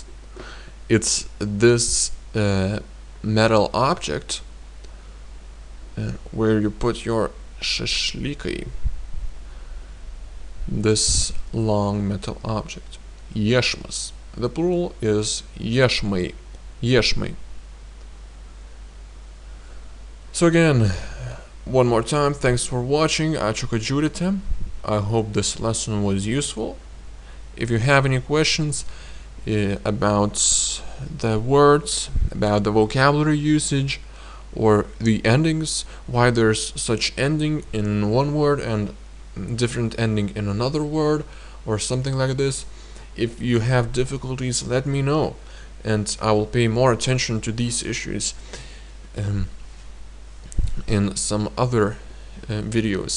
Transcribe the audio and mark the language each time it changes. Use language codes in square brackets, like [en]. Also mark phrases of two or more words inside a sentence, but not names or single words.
[en] It's this metal object where you put your šašlykai. This long metal object. Iešmas. The plural is iešmai. [lt] Iešmai. [en] So again, one more time, thanks for watching. [lt] Ačiū kad žiūrite. [en] I hope this lesson was useful. If you have any questions about the words, about the vocabulary usage, or the endings, why there's such ending in one word and different ending in another word, or something like this, if you have difficulties, let me know, and I will pay more attention to these issues in some other videos.